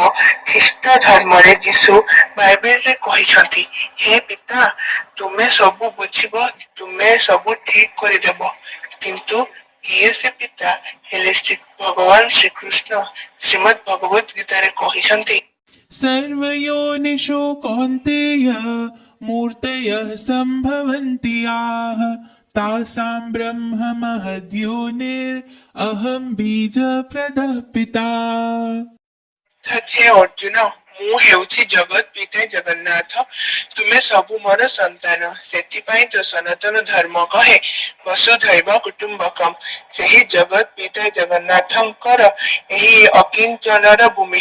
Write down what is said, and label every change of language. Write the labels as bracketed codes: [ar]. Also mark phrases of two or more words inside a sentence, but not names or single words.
[or] ଖ୍ରୀଷ୍ଟ ଧର୍ମରେ ଯୀଶୁ ବାଇବେଲରେ କହିଛନ୍ତି, ହେ ପିତା, ତୁମେ ସବୁ ବୁଝିବ, ତୁମେ ସବୁ ଠିକ କରିଦେବ। କିନ୍ତୁ କିଏ ସେ ପିତା? ହେଲେ ଭଗବାନ ଶ୍ରୀକୃଷ୍ଣ ଶ୍ରୀମଦ୍ ଭଗବତ ଗୀତାରେ କହିଛନ୍ତି, [sa] सर्वयोनिषु कौन्तेय मूर्तयः सम्भवन्ति याः तासां ब्रह्म महद्योनिरहं बीजप्रदः पिता। [or] ହେ ଅର୍ଜୁନ, ମୁଁ ହେଉଛି ଜଗତ ପିତା ଜଗନ୍ନାଥ, ତୁମେ ସବୁ ମୋର ସନ୍ତାନ। ସେଥିପାଇଁ ତ ସନାତନ ଧର୍ମ କହେ [sa] ବସୁଧୈବ କୁଟୁମ୍ବକମ୍। [or] ସେହି ଜଗତ ପିତା ଜଗନ୍ନାଥଙ୍କର ଏହି ଅକିଞ୍ଚନର ଭୂମିଷ୍ଠ ପ୍ରଣାମ।